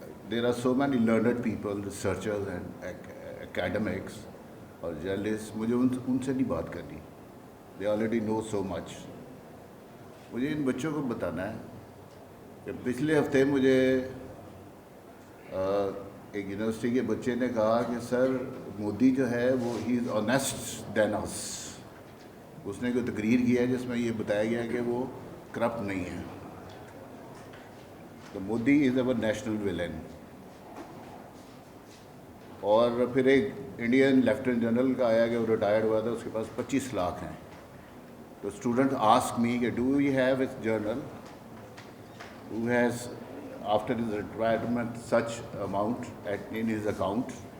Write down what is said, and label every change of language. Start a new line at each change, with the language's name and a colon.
English: There are so many learned people, researchers and academics or journalists,
Urdu: مجھے ان سے نہیں بات کرنی.
English: They already know so much.
Urdu: مجھے ان بچوں کو بتانا ہے کہ پچھلے ہفتے مجھے ایک یونیورسٹی کے بچے نے کہا کہ سر مودی جو ہے وہ
English: ہی is honest than us.
Urdu: اس نے کوئی تقریر کی ہے جس میں یہ بتایا گیا کہ وہ کرپٹ نہیں ہے.
English: تو Modi is our national villain.
Urdu: اور پھر ایک انڈین لیفٹیننٹ جنرل کا آیا کہ وہ ریٹائرڈ ہوا تھا, اس کے پاس 25 لاکھ ہیں.
English: تو student ask me کہ do you have a general who has after his retirement such amount in his account.